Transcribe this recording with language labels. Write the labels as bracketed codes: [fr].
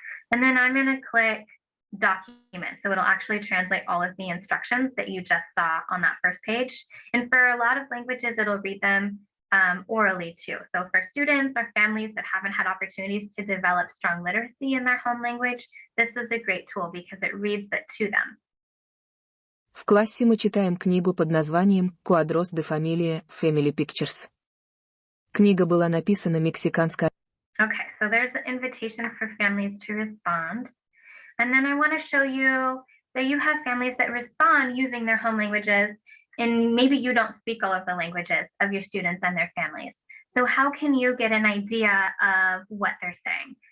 [en] And then I'm going to click Document. So it'll actually translate all of the instructions that you just saw on that first page. And for a lot of languages, it'll read them orally too. So for students or families that haven't had opportunities to develop strong literacy in their home language, this is a great tool because it reads it to them. [ru] В классе мы читаем книгу под названием «Cuadros de Familia, Family Pictures». Книга была написана мексиканской. [en] Okay, so there's the invitation for families to respond. And then I want to show you that you have families that respond using their home languages, and maybe you don't speak all of the languages of your students and their families. So how can you get an idea of what they're saying?